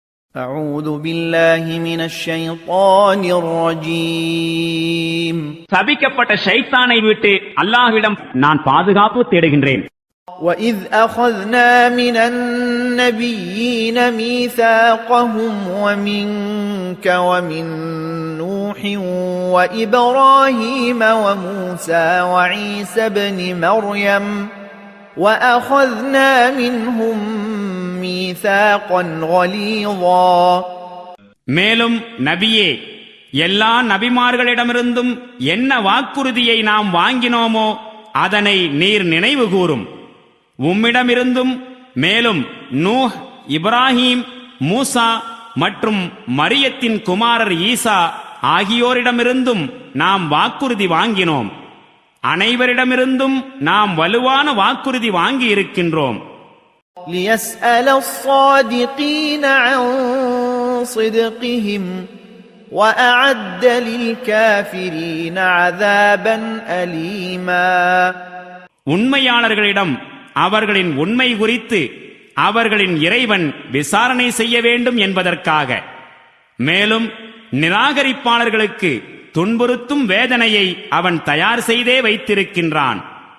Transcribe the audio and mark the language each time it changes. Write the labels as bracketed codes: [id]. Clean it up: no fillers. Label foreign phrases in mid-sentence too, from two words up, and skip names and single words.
[ar] أعوذ بالله من الشيطان الرجيم [ta] சபிக்கப்பட்ட ஷைத்தானை விட்டு அல்லாஹ்விடம் நான் பாதுகாப்பு தேடுகின்றேன். [ar] وَإِذْ أَخَذْنَا مِنَ النَّبِيِّينَ مِيثَاقَهُمْ وَمِنكَ وَمِن نُوحٍ وَإِبْرَاهِيمَ وَمُوسَى وَعِيسَى ابْنِ مَرْيَمَ وَأَخَذْنَا مِنْهُمْ مِيثَاقًا غَلِيظًا. [ta] மேலும் நபியே, எல்லா நபிமார்களிடமிருந்தும் என்ன வாக்குறுதியை நாம் வாங்கினோமோ அதனை நீர் நினைவு கூறும். உம்மிடமிருந்தும் மேலும் நூஹ், இப்ராஹீம், மூசா மற்றும் மரியத்தின் குமாரர் ஈசா ஆகியோரிடமிருந்தும் நாம் வாக்குறுதி வாங்கினோம். அனைவரிடமிருந்தும் நாம் வலுவான வாக்குறுதி வாங்கி இருக்கின்றோம். [ar] لِيَسْأَلَ الصَّادِقِينَ عَنْ صِدْقِهِمْ وَأَعَدَّ لِلْكَافِرِينَ عَذَابًا أَلِيمًا. [ta] உண்மையாளர்களிடம் அவர்களின் உண்மை குறித்து அவர்களின் இறைவன் விசாரணை செய்ய வேண்டும் என்பதற்காக, மேலும் நிராகரிப்பாளர்களுக்கு துன்புறுத்தும் வேதனையை அவன் தயார் செய்தே வைத்திருக்கின்றான்.